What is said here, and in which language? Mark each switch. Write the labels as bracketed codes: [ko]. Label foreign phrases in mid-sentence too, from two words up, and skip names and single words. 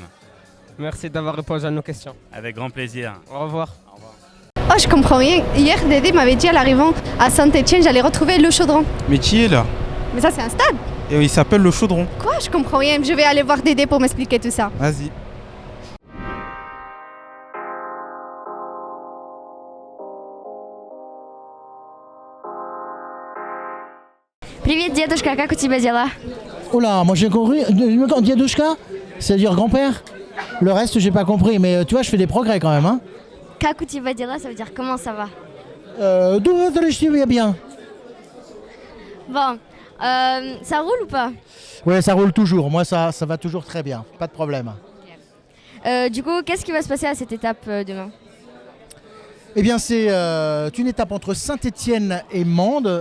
[fr] Merci d'avoir répondu à nos questions. Avec grand plaisir. Au revoir. Au revoir. Oh, je comprends rien. Hier, Dédé m'avait dit à l'arrivée à Saint-Etienne, j'allais retrouver le chaudron. Mais qui est là? Mais ça, c'est un stade. Et il s'appelle le chaudron. Quoi? Je comprends rien. Je vais aller voir Dédé pour m'expliquer tout ça. Vas-y. [ru] Привет, дедушка, как у тебя дела? [fr] Oula, moi j'ai compris. Diadouchka, c'est-à-dire grand-père. Le reste, j'ai pas compris, mais tu vois, je fais des progrès quand même. Hein. [ru] Как у тебя дела, [fr] ça veut dire comment ça va? Je vais bien. Bon, ça roule ou pas? Ouais, ça roule toujours. Moi, ça va toujours très bien. Pas de problème. Du coup, qu'est-ce qui va se passer à cette étape demain? Eh bien, c'est une étape entre Saint-Étienne et Mende.